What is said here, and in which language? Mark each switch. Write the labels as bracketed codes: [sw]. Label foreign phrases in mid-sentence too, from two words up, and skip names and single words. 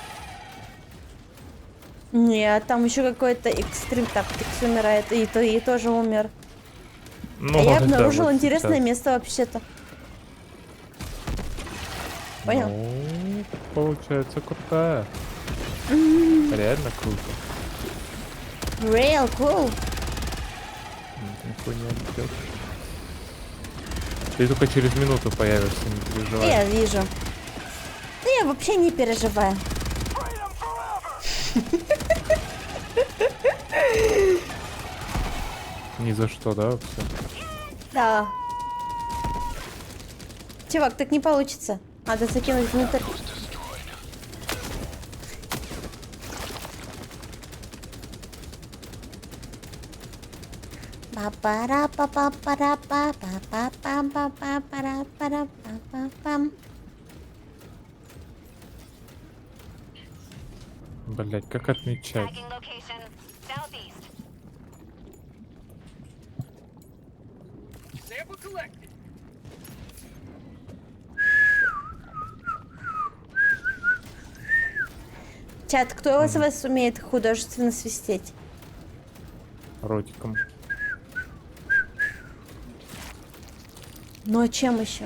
[ru] Нет, там еще какой-то [en] extreme tactics [ru] умирает, и то и тоже умер. Ну, А я это обнаружила вот интересное сейчас. место вообще-то. Понял? Ну, получается крутая. Реально круто. [en] Real cool. [ru] Никто не обидел. Ты только через минуту появишься, не переживай. Я вижу. Да я вообще не переживаю. Ни за что, да, вообще? Да. Чувак, так не получится. Надо закинуть внутрь. Па-пара-па-па-пара-па-па-па-па-па-па-пам. Блять, как отмечать? [en] Tagging location southeast. Sample collected. [ru] Чат, кто из вас умеет художественно свистеть? Ротиком. Ну а чем еще?